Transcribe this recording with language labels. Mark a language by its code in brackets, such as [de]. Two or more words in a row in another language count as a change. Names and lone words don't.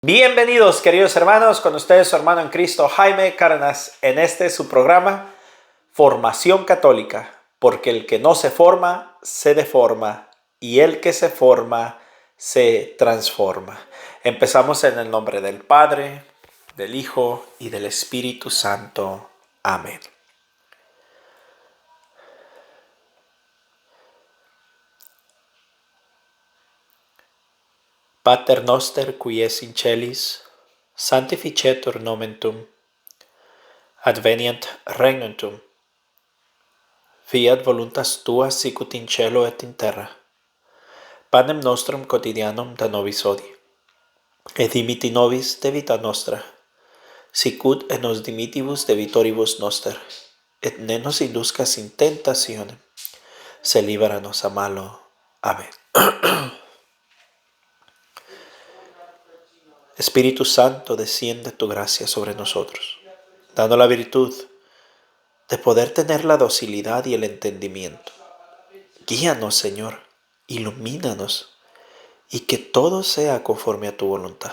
[es] Bienvenidos, queridos hermanos, con ustedes su hermano en Cristo, Jaime Cárdenas, en su programa Formación Católica, porque el que no se forma, se deforma, y el que se forma, se transforma. Empezamos en el nombre del Padre, del Hijo y del Espíritu Santo. Amén. [la] Pater noster qui es in celis, sanctificetur nomen tuum, advenient regnum tuum, fiat voluntas tua sicut in cielo et in terra. Panem nostrum quotidianum da nobis hodie, et dimiti nobis debita nostra, sicut et nos dimitibus debitoribus noster, et ne nos induscas in tentationem, se liberanos a malo. [es] Amén. Espíritu Santo, desciende tu gracia sobre nosotros, dando la virtud de poder tener la docilidad y el entendimiento. Guíanos, Señor, ilumínanos, y que todo sea conforme a tu voluntad.